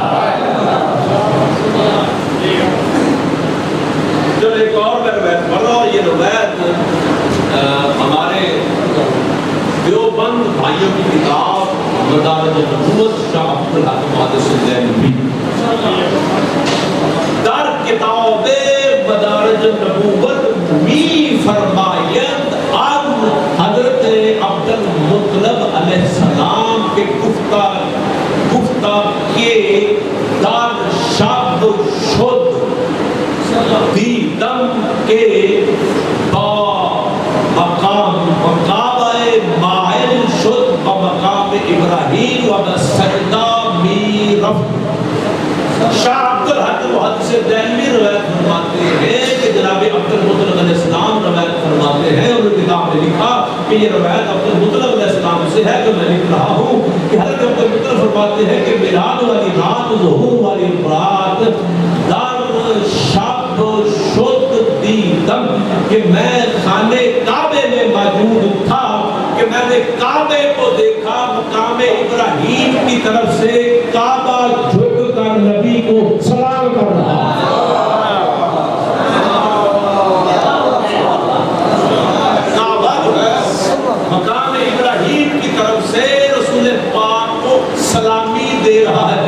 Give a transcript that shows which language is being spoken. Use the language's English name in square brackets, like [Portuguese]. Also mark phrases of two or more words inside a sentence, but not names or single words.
[Urdu] چلو ایک اور میں روایت پڑھ رہا ہوں، یہ روایت ہمارے دیوبند بھائیوں کی کتاب مدارج النبوت شاہ عبدالحق محدث دہلوی [Persian] در کتاب مدارج النبوت می فرمایند ان حضرت عبدالمطلب علیہ السلام کے گفتہ کے در شب شد دیدم کے با مقام مائل شد با مقام ابراہیم و سجدہ می رفت۔ [Urdu] شاہ عبدالحق محدث دہلوی روایت فرماتے ہیں کہ جناب عبدالمطلب علیہ السلام روایت فرماتے ہیں، انہوں نے کتاب میں لکھا کہ یہ روایت عبدالمطلب علیہ السلام سے ہے کہ میں لکھ رہا ہوں کہ حضرت عبدالمطلب فرماتے ہیں کہ میلاد والی رات، ظہور والی رات، [Persian] در شب شد دیدم [Urdu] کہ میں خانہ کعبے میں موجود تھا، کہ میں نے کعبے کو دیکھا، مقام ابراہیم کی طرف سے کعبہ جھک کر نبی کو سلام کر رہا۔ کعبہ جو ہے مقام ابراہیم کی طرف سے رسول پاک کو سلامی دے رہا ہے۔